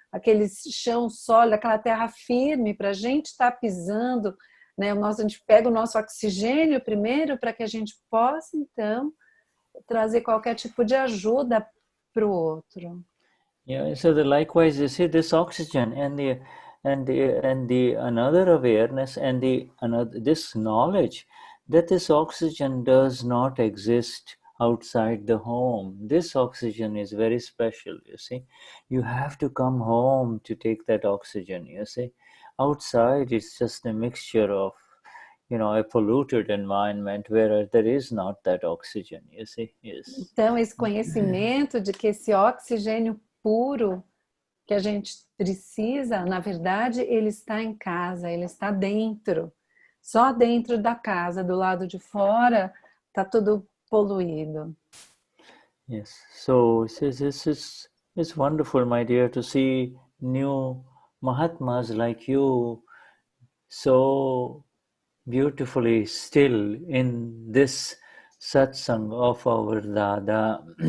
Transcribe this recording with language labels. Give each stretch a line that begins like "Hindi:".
Portuguese: aquele chão sólido, aquela terra firme para a gente estar pisando, né? A gente pega o nosso oxigênio primeiro para que a gente possa, então, trazer qualquer tipo de ajuda para o outro.
English: Yeah, so likewise, you see this oxygen and the another awareness and this knowledge that this oxygen does not exist outside the home. This oxygen is very special, you see. You have to come home to take that oxygen, you see. Outside it's just a mixture of, a polluted environment where there is not that oxygen, you see. Yes.
Portuguese: Então, esse conhecimento de que esse oxigênio puro que a gente precisa, na verdade, ele está em casa, ele está dentro. Só dentro da casa, do lado de fora, está tudo poluído.
English: Yes, so it's wonderful, my dear, to see new Mahatmas like you so beautifully still in this satsang of our Dada.